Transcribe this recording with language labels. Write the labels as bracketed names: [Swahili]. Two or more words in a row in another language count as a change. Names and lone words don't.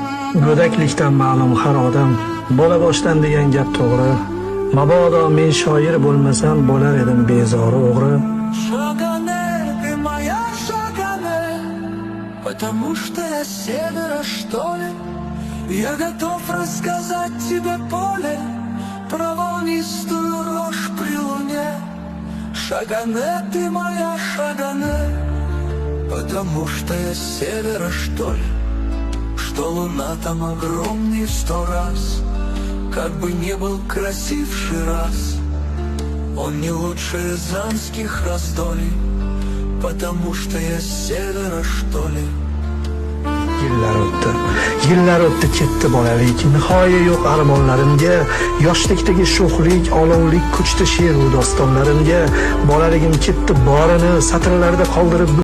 [Uzbek] Go'daklikdan ma'lum har odam bola boshdan degan gap to'g'ri. Mabodo men shoir bo'lmasam bo'lar edim bezori o'g'ri. [Russian] Шагане, ты моя Шагане, потому что я с севера, что ли. Я готов рассказать тебе поле про волнистую рожь при луне. Шагане, ты моя Шагане, потому что я с севера, что ли. Что луна там огромней 100 раз, как бы не был красив Шираз. Он не лучше рязанских раздолей, потому что я с севера, что ли. [Uzbek] Yillar o'tdi ketdi bolalik, nihoya yo'q armonlarimga. Yoshlikdagi sho'xlik, olovlik ko'chdi she'ru dostonlarimga. Bolaligim ketdi borini satrlarda qoldirib